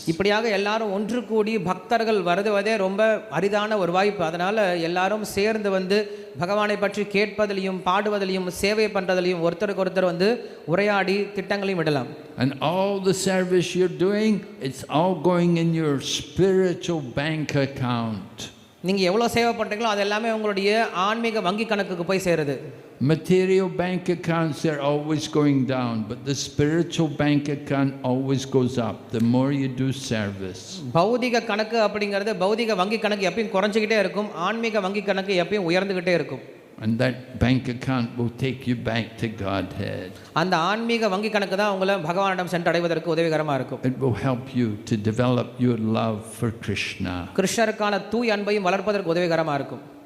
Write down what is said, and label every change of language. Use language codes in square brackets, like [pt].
[ta] இப்படியாக எல்லாரும் ஒன்று கூடி பக்தர்கள் வருவதே ரொம்ப அரிதான ஒரு வாய்ப்பு. அதனால எல்லாரும் சேர்ந்து வந்து பகவானை பற்றி கேட்பதிலையும் பாடுவதிலையும் சேவை பண்றதிலையும் ஒருத்தருக்கு ஒருத்தர் வந்து உரையாடி திட்டங்களையும் விடலாம். [en] And all the service you're doing, it's all going in your spiritual bank account. [ta] நீங்க எவ்வளவு சேவை பண்றீங்களோ அது எல்லாமே உங்களுடைய ஆன்மீக வங்கி கணக்குக்கு போய் சேருது. [en] Material bank accounts are always going down, but the spiritual bank account always goes up the more you do service. [ta] பௌதிக கணக்கு அப்படிங்கிறது பௌதிக வங்கி கணக்கு எப்பவும் குறைஞ்சிக்கிட்டே இருக்கும், ஆன்மீக வங்கி கணக்கு எப்பவும் உயர்ந்துகிட்டே இருக்கும். [en] And that bank account will take you back to Godhead. [ta] அந்த ஆன்மீக வங்கி கணக்கு தான் உங்களை பகவானிடம் சென்றடைவதற்கு உதவிகரமா இருக்கும். [en] It will help you to develop your love for Krishna. [ta] கிருஷ்ணருக்கான தூய அன்பையும் வளர்ப்பதற்கு உதவிகரமா இருக்கும்.